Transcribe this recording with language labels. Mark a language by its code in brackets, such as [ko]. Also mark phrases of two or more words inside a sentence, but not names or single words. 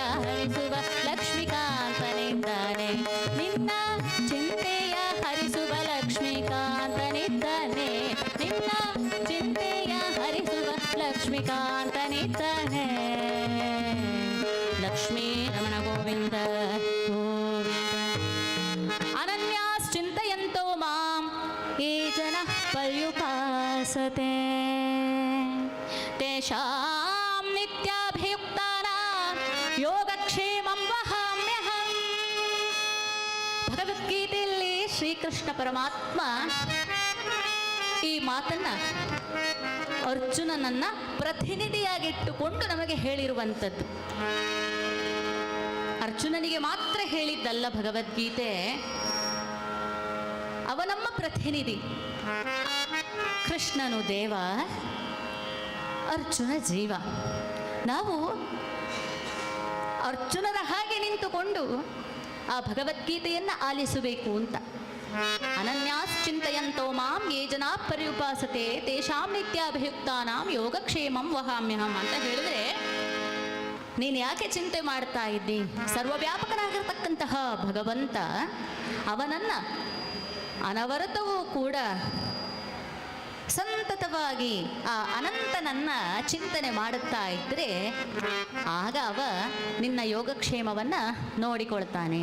[kn] ಹರಿಸುವ ಲಕ್ಷ್ಮೀಕಾಂತನಿದ್ದಾನೆ ನಿನ್ನ ಚಿಂತೆಯ ಹರಿಸುವ ಲಕ್ಷ್ಮೀಕಾಂತನಿದ್ದಾನೆ ನಿನ್ನ ಚಿಂತೆಯ ಹರಿಸುವ ಲಕ್ಷ್ಮೀಕಾಂತನಿದ್ದಾನೆ ಲಕ್ಷ್ಮೀ ರಮಣ ಗೋವಿಂದ ಗೋವಿಂದ [sa] ಅನನ್ಯಾಶ್ಚಿಂತಯಂತೋ ಮಾಂ ಯೇ ಜನಃ ಪರ್ಯುಪಾಸತೆ ತೇಷಾಂ ನಿತ್ಯಾಭಿಯುಕ್ತಾನಾಂ ಯೋಗಕ್ಷೇಮಂ ವಹಾಮ್ಯಹಂ. [kn] ಭಗವದ್ಗೀತೆಯಲ್ಲಿ ಶ್ರೀಕೃಷ್ಣ ಪರಮಾತ್ಮ ಈ ಮಾತನ್ನ ಅರ್ಜುನನನ್ನ ಪ್ರತಿನಿಧಿಯಾಗಿಟ್ಟುಕೊಂಡು ನಮಗೆ ಹೇಳಿರುವಂಥದ್ದು. ಅರ್ಜುನನಿಗೆ ಮಾತ್ರ ಹೇಳಿದ್ದಲ್ಲ ಭಗವದ್ಗೀತೆ, ಅವ ನಮ್ಮ ಪ್ರತಿನಿಧಿ. ಕೃಷ್ಣನು ದೇವ, ಅರ್ಜುನ ಜೀವ. ನಾವು ಅರ್ಜುನರ ಹಾಗೆ ನಿಂತುಕೊಂಡು ಆ ಭಗವದ್ಗೀತೆಯನ್ನು ಆಲಿಸಬೇಕು ಅಂತ. [sa] ಅನನ್ಯಾಶ್ಚಿಂತಯಂತೋ ಮಾಂ ಯೇ ಜನಾ ಪರ್ಯುಪಾಸತೆ ತೇಷಾಂ ನಿತ್ಯಾಭಿಯುಕ್ತಾನಾಂ ಯೋಗಕ್ಷೇಮಂ ವಹಾಮ್ಯಹಂ [kn] ಅಂತ ಹೇಳಿದ್ರೆ, ನೀನು ಯಾಕೆ ಚಿಂತೆ ಮಾಡ್ತಾ ಇದ್ದಿ? ಸರ್ವವ್ಯಾಪಕನಾಗಿರ್ತಕ್ಕಂತಹ ಭಗವಂತ ಅವನನ್ನ ಅನವರತವೂ ಕೂಡ ಸಂತತವಾಗಿ ಆ ಅನಂತನನ್ನ ಚಿಂತನೆ ಮಾಡುತ್ತಾ ಇದ್ದರೆ ಆಗ ಅವ ನಿನ್ನ ಯೋಗಕ್ಷೇಮವನ್ನ ನೋಡಿಕೊಳ್ತಾನೆ.